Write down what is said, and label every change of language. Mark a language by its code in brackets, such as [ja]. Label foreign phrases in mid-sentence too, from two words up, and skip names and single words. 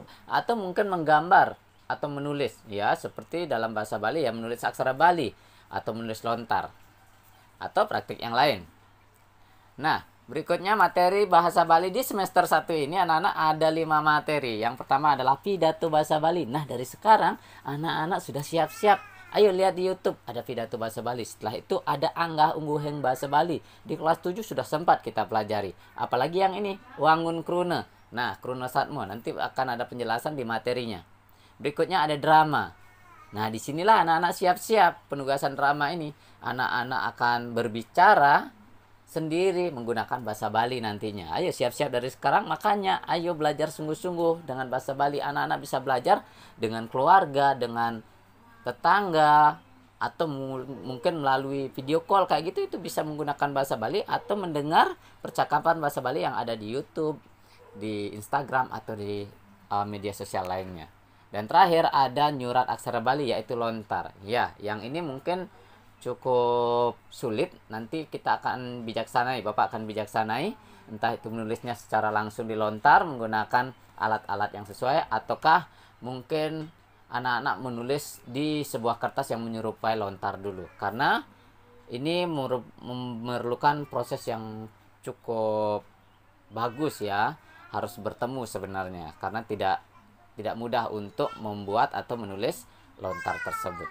[id] Atau mungkin menggambar atau menulis, ya seperti dalam bahasa Bali ya, menulis aksara Bali atau menulis lontar atau praktik yang lain. Nah, berikutnya materi bahasa Bali di semester 1 ini anak-anak ada 5 materi. Yang pertama adalah pidato bahasa Bali. Nah, dari sekarang anak-anak sudah siap-siap. Ayo lihat di YouTube, ada pidato bahasa Bali. Setelah itu ada [ban] anggah ungguheng [id] bahasa Bali. Di kelas 7 sudah sempat kita pelajari. Apalagi yang ini, [ban] wangun krune. Nah, krune satmo, [id] nanti akan ada penjelasan di materinya. Berikutnya ada drama. Nah, disinilah anak-anak siap-siap penugasan drama ini. Anak-anak akan berbicara sendiri menggunakan bahasa Bali nantinya. Ayo siap-siap dari sekarang, makanya ayo belajar sungguh-sungguh dengan bahasa Bali. Anak-anak bisa belajar dengan keluarga, dengan tetangga, atau mungkin melalui video call kayak gitu, itu bisa menggunakan bahasa Bali atau mendengar percakapan bahasa Bali yang ada di YouTube, di Instagram atau di media sosial lainnya. Dan terakhir ada [ban] nyurat aksara [id] Bali, yaitu lontar. Ya, yang ini mungkin cukup sulit, nanti kita akan bijaksanai, Bapak akan bijaksanai, entah itu menulisnya secara langsung di lontar menggunakan alat-alat yang sesuai, ataukah mungkin anak-anak menulis di sebuah kertas yang menyerupai lontar dulu, karena ini memerlukan proses yang cukup bagus ya, harus bertemu sebenarnya, karena tidak mudah untuk membuat atau menulis lontar tersebut.